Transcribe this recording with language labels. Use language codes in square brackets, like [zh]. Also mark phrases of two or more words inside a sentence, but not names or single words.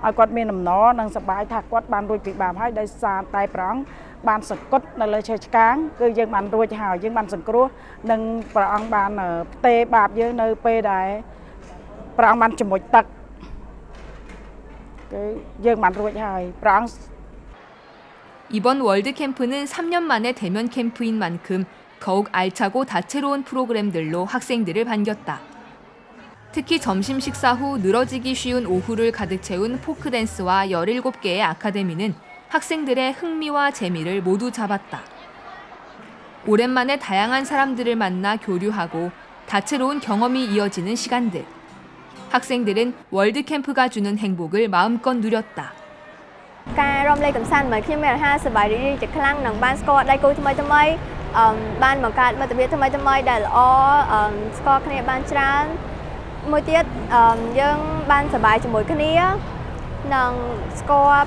[km] ឲ្យគាត់មានដំណរនិងសប្បាយថាគាត់បានរួចពីបាបហើយដោយសារតែព្រះអង្គបានសង្កត់នៅលើឈើឆ្កាងគឺយើងបានរួចហើយយើងបានសង្គ្រោះនិងព្រះអង្គបានផ្ទេរបាបយើងនៅពេលដែលព្រះអង្គបានជំនួយទឹកគឺយើងបានរួចហើយព្រះអង្គ [ko] 이번 월드 캠프는 3년 만에 대면 캠프인 만큼 더욱 알차고 다채로운 프로그램들로 학생들을 반겼다. 특히 점심 식사 후 늘어지기 쉬운 오후를 가득 채운 포크댄스와 17개의 아카데미는 학생들의 흥미와 재미를 모두 잡았다. 오랜만에 다양한 사람들을 만나 교류하고 다채로운 경험이 이어지는 시간들. 학생들은 월드 캠프가 주는 행복을 마음껏 누렸다. [km] ការរំលែកកំសាន្តមកខ្ញុំមានអាហារសប្បាយរីករាយជាខ្លាំងនិងបានស្គាល់ដៃគូថ្មីថ្មីបានបង្កើតមិត្តភាពថ្មីថ្មីដែលល្អស្គាល់គ្នាបានច្រើនមួយទៀតយើងបានសប្បាយជាមួយគ្នានិងស្គាល់